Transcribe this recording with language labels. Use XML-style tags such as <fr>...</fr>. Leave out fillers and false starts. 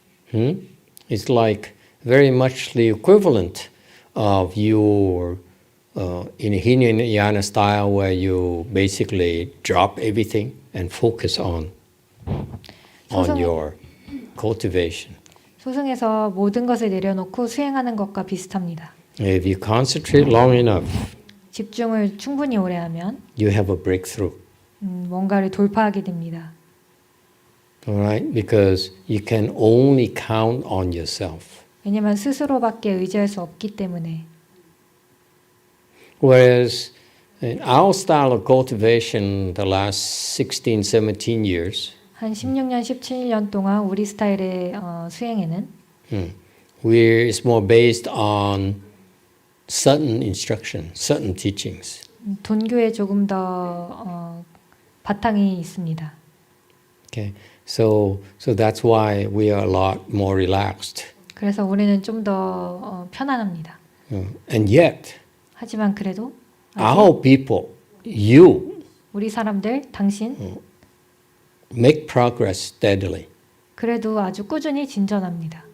<en>It's like very much the equivalent of your in Hinayana style where you basically drop everything and focus on your cultivation.</en> <ko>소승에서 모든 것을 내려놓고 수행하는 것과 비슷합니다.</ko> <en>If you concentrate long enough,</en> <ko>집중을 충분히 오래 하면</ko> <en>you have a breakthrough.</en> <ko>뭔가를 돌파하게 됩니다.</ko> <en>Alright? Because you can only count on yourself.</en> <ko>왜냐하면 스스로밖에 의지할 수 없기 때문에.</ko> <en>Whereas in our style of cultivation the last 16, 17 years,</en> <ko>한 16년, 17년 동안 우리 스타일의 수행에는</ko> <en>it's more based on certain instruction, certain teachings.</en> <ko>돈교에 조금 더 바탕이 있습니다.</ko> <en>Okay, so that's why we are a lot more relaxed.</en> <ko>그래서 우리는 좀 더 편안합니다.</ko> <en>And yet,</en> <ko>하지만 그래도</ko> <en>our people, you,</en> <ko>우리 사람들, 당신</ko> <en>make progress steadily.</en> <ko>그래도 아주 꾸준히 진전합니다.</ko>